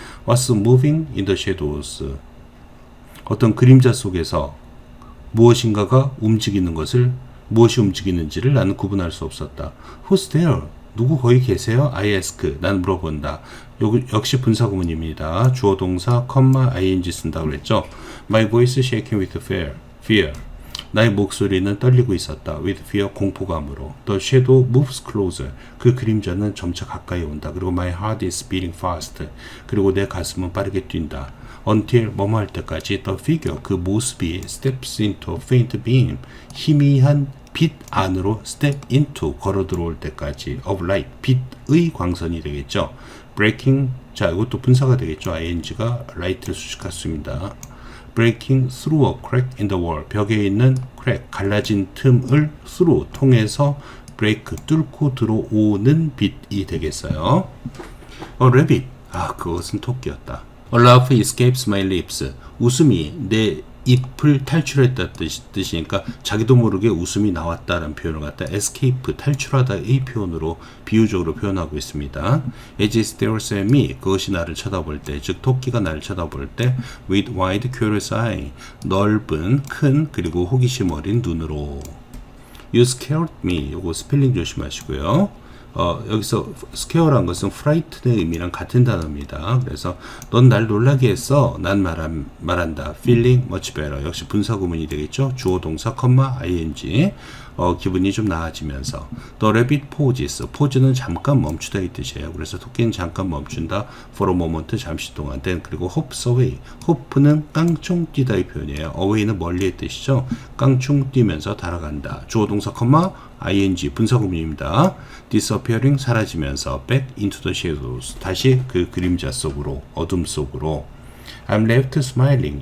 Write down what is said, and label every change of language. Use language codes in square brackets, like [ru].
[en] What's moving in the shadows, [ko] 어떤 그림자 속에서 무엇인가가 움직이는 것을, 무엇이 움직이는지를 나는 구분할 수 없었다. [en] Who's there? [ko] 누구 거기 계세요? [en] I ask, [ko] 난 물어본다. 역시 분사구문입니다. 주어 동사, ing 쓴다고 그랬죠. [en] My voice shaking with fear. [ko] 나의 목소리는 떨리고 있었다. [en] with fear, [ko] 공포감으로. [en] The shadow moves closer. [ko] 그 그림자는 점차 가까이 온다. 그리고 [en] my heart is beating fast. [ko] 그리고 내 가슴은 빠르게 뛴다. until 뭐뭐 할 때까지 the figure, 그 모습이 [en] steps into a faint beam, [ko] 희미한 빛 안으로 step into, 걸어 들어올 때까지 of light, 빛의 광선이 되겠죠. breaking, 자 이것도 분사가 되겠죠. ing가 light를 수식할 수 있습니다. [en] breaking through a crack in the wall, [ko] 벽에 있는 crack, 갈라진 틈을 through, 통해서 break, 뚫고 들어오는 빛이 되겠어요. rabbit, 그것은 토끼였다. [en] A laugh escapes my lips, [ko] 웃음이 내 입을 탈출했다 뜻이니까 자기도 모르게 웃음이 나왔다라는 표현을 갖다 escape, 탈출하다의 표현으로 비유적으로 표현하고 있습니다. [en] As it stares at me, [ko] 그것이 나를 쳐다볼 때, 즉 토끼가 나를 쳐다볼 때 [en] with wide curious eye, [ko] 넓은 큰 그리고 호기심 어린 눈으로. [en] You scared me, [ko] 요거 스펠링 조심하시고요. 여기서 scare란 것은 frighten의 의미랑 같은 단어입니다. 그래서 넌 날 놀라게 했어. 난 말한다. [en] feeling much better. [ko] 역시 분사 구문이 되겠죠. 주어 동사, ing. 기분이 좀 나아지면서 [en] The rabbit pauses. [ko] pause는 잠깐 멈추다 이 뜻이에요. 그래서 토끼는 잠깐 멈춘다. [en] for a moment [ko] 잠시 동안. [en] then 그리고 hops away. [ko] hope는 깡총 뛰다 이 표현이에요. away는 멀리의 뜻이죠. 깡총 뛰면서 달아간다. 주어 동사 컴마 ing 분사구문입니다. disappearing 사라지면서 [en] back into the shadows [ko] 다시 그 그림자 속으로 어둠 속으로. [en] I'm left smiling.